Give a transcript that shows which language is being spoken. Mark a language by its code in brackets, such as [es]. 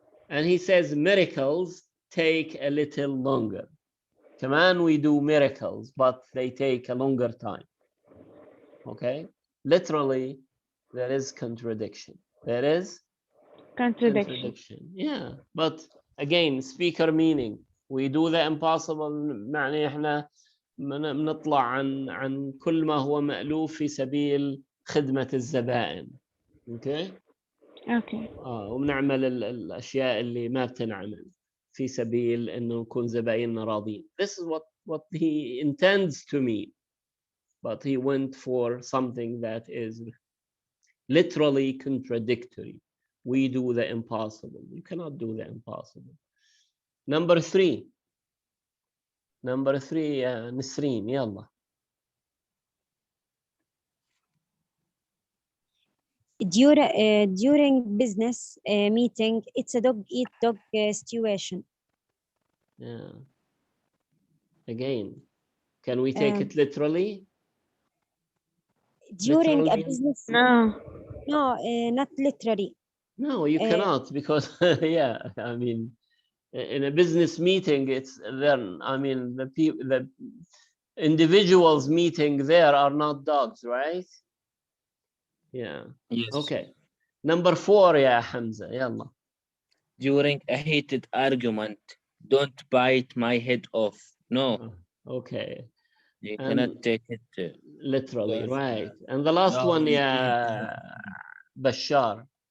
[en] And he says miracles take a little longer. [ar] كمان [en] we do miracles, but they take a longer time. Okay, literally there is contradiction. There is contradiction. Yeah, but again, speaker meaning, we do the impossible. [ar] يعني احنا بنطلع عن كل ما هو مألوف في سبيل خدمة الزبائن. اوكي وبنعمل الاشياء اللي ما بتنعمل في سبيل انه نكون زبايننا راضين. [en] This is what he intends to mean, but he went for something that is literally contradictory. We do the impossible. You cannot do the impossible. Number three, نسرين يلا. During business meeting, it's a dog eat dog situation. Yeah. Again, can we take it literally? During literally? a business. No, not literally. No, you cannot, because yeah, I mean, in a business meeting, it's then, I mean, the individuals meeting there are not dogs, right? Yeah. Yes. Okay. Number 4 يا حمزة يلا. During a heated argument, don't bite my head off. No. Okay. You cannot take it literally, right? And the last one, yeah, Bashar.